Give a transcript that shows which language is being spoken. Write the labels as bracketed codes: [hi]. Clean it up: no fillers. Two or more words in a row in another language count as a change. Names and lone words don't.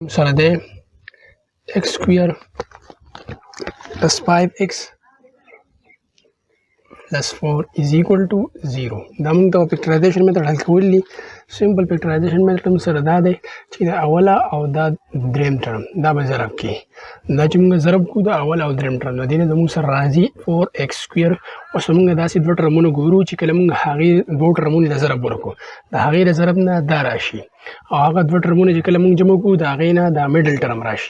[ps] سره دی [en] x square plus 5x plus 4 is equal to 0. [ps] دا موږ ته [en] factorization method [ps] حل کول دي. [en] simple factorization method [ps] سره دا دی چې د اوله او دا دریم ټرم دا به ضرب کې دا چې موږ ضرب کوو د اول او دریم ټرم د دې نه زموږ سره راځي 4x سکویر. اوس موږ داسې دوه ټرمونه ګورو چې کله موږ هغې دوه ټرمونو ته ضرب ورکړو د هغې د ضرب نه دا راشي او هغه دوه ټرمونه چې کله موږ جمع کوو د هغې نه دا [en] middle term [ps] راشي.